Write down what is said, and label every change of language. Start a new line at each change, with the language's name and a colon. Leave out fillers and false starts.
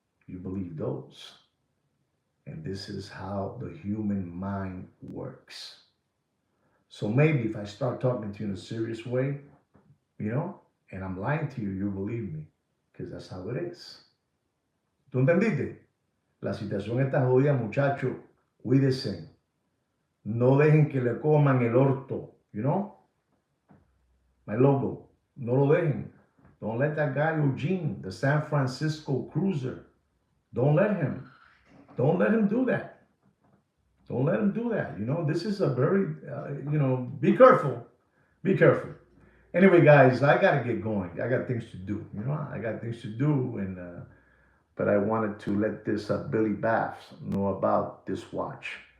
English: You believe those. And this is how the human mind works. So maybe if I start talking to you in a serious way, and I'm lying to you, you believe me, because that's how it is.
Spanish: ¿Tú entendiste? La situación está jodida, muchacho. Cuídense. No dejen que le coman el orto. My logo. No lo dejen.
English: Don't let that guy Eugene, the San Francisco cruiser, don't let him. Don't let him do that. Don't let him do that. This is a very, be careful. Be careful. Anyway, guys, I got to get going. I got things to do. I got things to do, but I wanted to let this Billy Baffs know about this watch.